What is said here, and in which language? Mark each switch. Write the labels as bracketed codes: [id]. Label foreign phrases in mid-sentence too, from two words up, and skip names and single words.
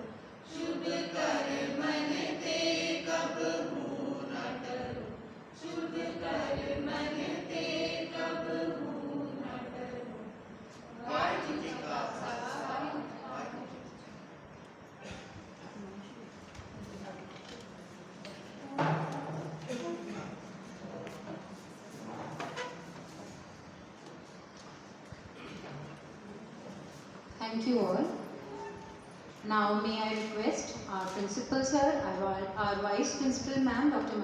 [pa] ਸ਼ੁਭ ਕਰ ਮਨ ਤੇ ਕਬਹੂ ਨ ਡਰੋ। ਸ਼ੁਭ ਕਰ ਮਨ ਤੇ ਕਬਹੂ ਨ ਡਰੋ। ਵਾਹਿਗੁਰੂ ਜੀ ਕਾ ਖ਼ਾਲਸਾ, ਵਾਹਿਗੁਰੂ ਜੀ ਕੀ [en] Thank you all. Now may I request our principal sir, our vice principal ma'am, Dr.